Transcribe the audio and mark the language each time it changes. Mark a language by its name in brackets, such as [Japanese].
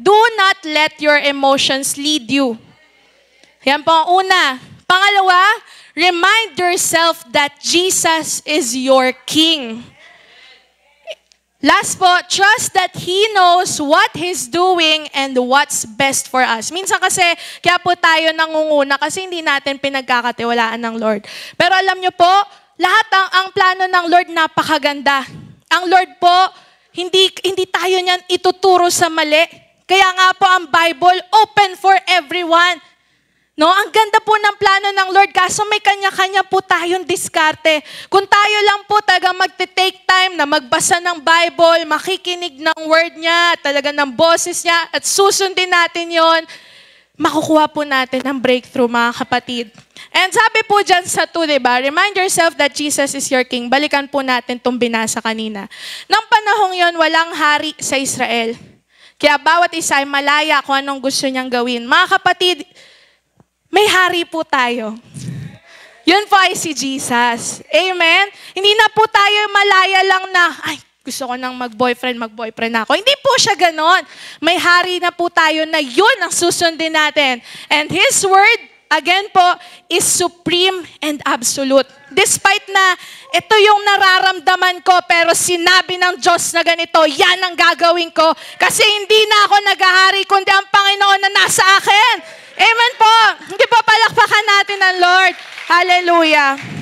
[English] Do not let your emotions lead you. [Filipino] Yan po ang una. [English] Pangalawa, remind yourself that Jesus is your King. Last po, trust that He knows what He's doing and what's best for us. [Filipino] Minsan kasi, kaya po tayo nangunguna kasi hindi natin pinagkakatiwalaan ng Lord. Pero alam nyo po, lahat ang plano ng Lord napakaganda. Ang Lord po, hindi tayo niyan ituturo sa mali. Kaya nga po ang Bible, [English] open for everyone. [Filipino] No, ang ganda po ng plano ng Lord, kaso may kanya-kanya po tayong diskarte. Kung tayo lang po talaga magte-take time na magbasa ng Bible, makikinig ng word niya, talaga ng boses niya, at susundin natin yon, makukuha po natin ang breakthrough, mga kapatid. And sabi po dyan sa 2, diba? [English] Remind yourself that Jesus is your King. [Filipino] Balikan po natin itong binasa kanina. Nang panahong yon, walang hari sa Israel. Kaya bawat isa ay malaya kung anong gusto niyang gawin. Mga kapatid, may hari po tayo. Yun po ay si Jesus. Amen? Hindi na po tayo malaya lang na, ay, gusto ko nang mag-boyfriend ako. Hindi po siya ganon. May hari na po tayo na yun ang susundin natin. [English] And His word, again po, is supreme and absolute. [Filipino] Despite na ito yung nararamdaman ko, pero sinabi ng Diyos na ganito, yan ang gagawin ko. Kasi hindi na ako naghahari, kundi ang Panginoon na nasa akin. Amen po. Hindi po, palakpakan natin ang Lord. Hallelujah.